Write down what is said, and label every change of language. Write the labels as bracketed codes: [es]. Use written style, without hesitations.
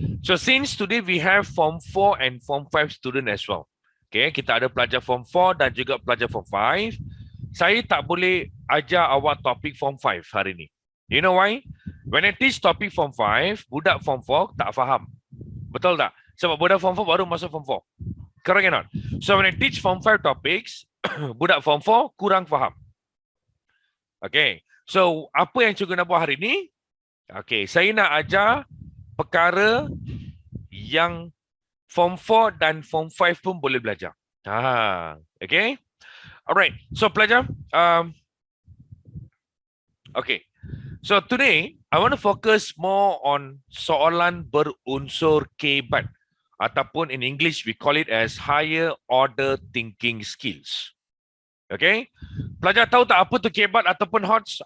[en] So since today we have Form 4 and Form 5 student as well. [ms] Okay, kita ada pelajar Form 4 dan juga pelajar Form 5. Saya tak boleh ajar awak topik Form 5 hari ni. [en] You know why? When I teach topik Form 5, [ms] budak Form 4 tak faham. Betul tak? Sebab budak Form 4 baru masuk Form 4. [en] Correct or not? So when I teach Form 5 topics, [ms] budak Form 4 kurang faham. Okay. So, apa yang cikgu nak buat hari ni? Okay, saya nak ajar perkara yang Form 4 dan Form 5 pun boleh belajar. [en] Okay. Alright. So, pelajar. Okay. So, today, I want to focus more on [ms] soalan berunsur kebat. Ataupun [en] in English, we call it as higher order thinking skills. Okay. [ms] Pelajar tahu tak apa tu kebat ataupun HOTS?